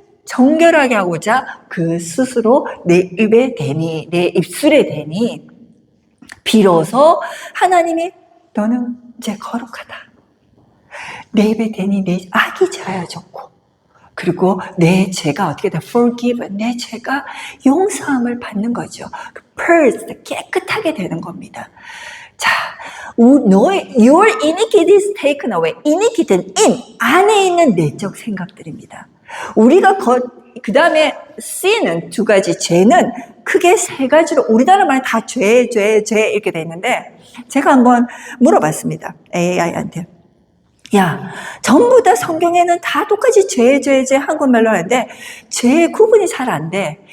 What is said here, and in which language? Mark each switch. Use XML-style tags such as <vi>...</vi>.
<ko>정결하게 하고자 그 스스로 내 입에 대니, 내 입술에 대니, 비로소 하나님이 너는 이제 거룩하다. 내 입에 대니 내 악이 자여졌고, 그리고 내 죄가 어떻게 돼? forgive, 내 죄가 용서함을 받는 거죠. purged, 깨끗하게 되는 겁니다.</ko> <en>자,</en> <ko>너의</ko> <en>your iniquity is taken away.</en> <ko>iniquity는 in, 안에 있는 내적 생각들입니다. 우리가 그 다음에 sin은 두 가지, 죄는 크게 세 가지로 우리나라 말에 다 죄 이렇게 돼 있는데, 제가 한번 물어봤습니다. AI한테. 야, 전부 다 성경에는 다 똑같이 죄 한국말로 하는데 죄의 구분이 잘 안 돼.</ko>